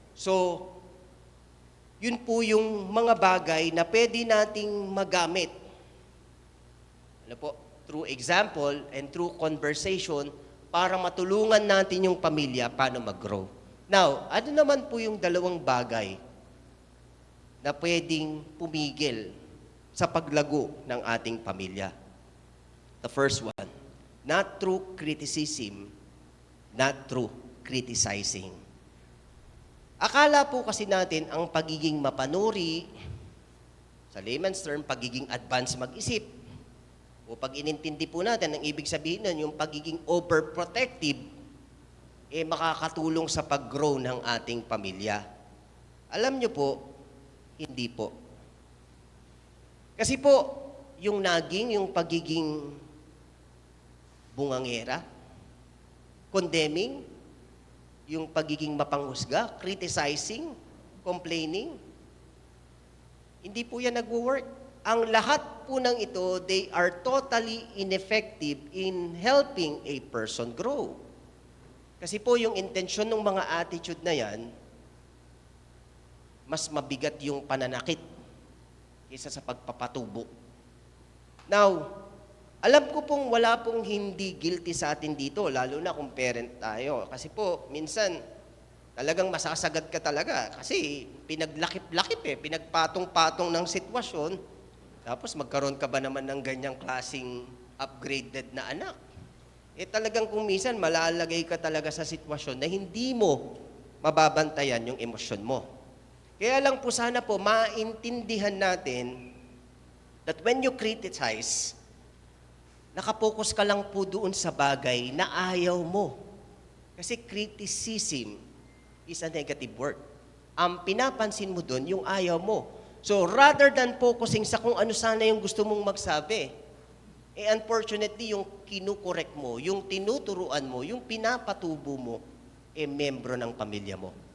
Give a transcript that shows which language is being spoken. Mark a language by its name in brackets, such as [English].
[Filipino] So, yun po yung mga bagay na pwede nating magamit. Ano po? [English] Through example and through conversation [Filipino] para matulungan natin yung pamilya paano mag-grow. Now, ano naman po yung dalawang bagay na pwedeng pumigil sa paglago ng ating pamilya? [English] The first one, not through criticism, not through criticizing. [Filipino] Akala po kasi natin ang pagiging mapanuri, sa layman's term, pagiging advanced mag-isip, o pag inintindi po natin, ang ibig sabihin nun, yung pagiging overprotective, makakatulong sa pag-grow ng ating pamilya. Alam nyo po, hindi po. Kasi po, yung naging, yung pagiging bungangera, condemning, yung pagiging mapanghusga, criticizing, complaining, hindi po yan nagwo-work. Ang lahat po ng ito, [English] they are totally ineffective in helping a person grow. [Filipino] Kasi po yung intensyon ng mga attitude na yan, mas mabigat yung pananakit kaysa sa pagpapatubo. Now, alam ko pong wala pong hindi guilty sa atin dito, lalo na kung parent tayo. Kasi po, minsan, talagang masasagad ka talaga. Kasi pinaglakip-lakip pinagpatong-patong ng sitwasyon. Tapos magkaroon ka ba naman ng ganyang klaseng upgraded na anak? Talagang kung minsan malalagay ka talaga sa sitwasyon na hindi mo mababantayan yung emosyon mo. Kaya lang po sana po maintindihan natin [English] that when you criticize, [Filipino] nakapokus ka lang po doon sa bagay na ayaw mo. [English] Kasi criticism is a negative word. [Filipino] Ang pinapansin mo doon, yung ayaw mo. [English] So, rather than focusing [Filipino] sa kung ano sana yung gusto mong magsabi, unfortunately, yung kinukorek mo, yung tinuturuan mo, yung pinapatubo mo, membro ng pamilya mo.